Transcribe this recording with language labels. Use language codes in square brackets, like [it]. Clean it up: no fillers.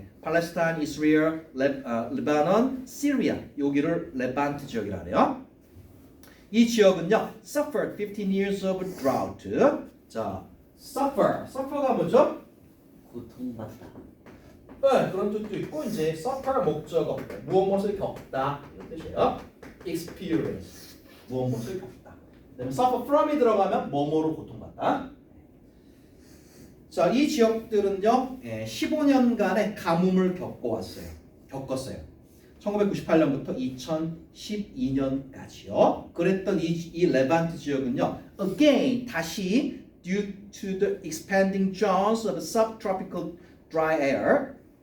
[ko] 팔레스타인, 이스라엘, 레바논, 시리아 여기를 레반트 지역이라 그래요. 이 지역은요, [en] suffered 15 years of drought. [ko] 자, suffer가 뭐죠? 고통받다. 그런 뜻도 있고 이제 suffer 목적어 무엇을 겪다 이런 뜻이에요. experience 무엇을 겪다. 그다음에 suffer from이 들어가면 뭐뭐로 고통받다. 자, 이 지역들은요, 15년간의 가뭄을 겪었어요. 1998년부터 2012년까지요. 그랬던 이 레반트 지역은요, [en] again [ko] 다시 [en] due to the expanding jaws of subtropical dry air.